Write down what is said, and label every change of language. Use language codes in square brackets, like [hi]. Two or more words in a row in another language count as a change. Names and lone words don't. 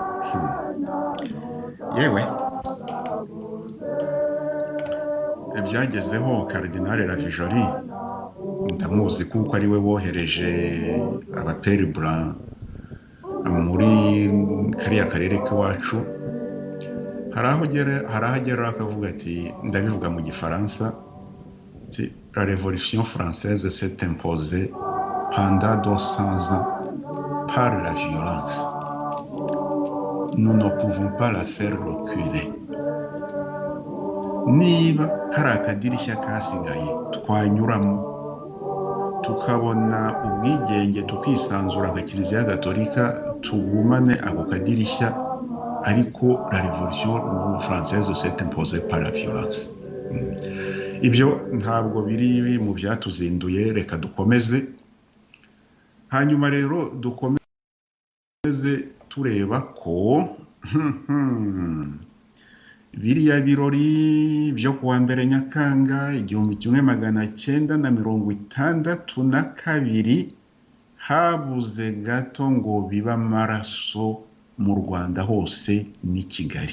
[rw] Yewe byagezeho Cardinal Ravijoli, ndamuzi kuko ari we wohereje abaperi blanc muri kariya karere k'iwacu. hari aho agera akavuga ati, ndabivuga mu gifaransa, [fr] la révolution française s'est imposée pendant 200 ans par la violence. Nous ne pouvons pas la faire reculer. [rw] Niba hari akadirishya kasigaye twanyuramo tukabona ubwigenge tukisanzura nka Kiliziya Gatolika, tugumane ako kadirishya, ariko [fr] la révolution française s'est imposée par la violence. [rw] Ibyo ntabwo biri mu byatuzinduye, reka dukomeze. Hanyuma rero dukomeze tureba ko biriya birori byo kuwa mbere Nyakanga 1962 habuze gato ngo biba amaraso mu Rwanda hose ni Kigali.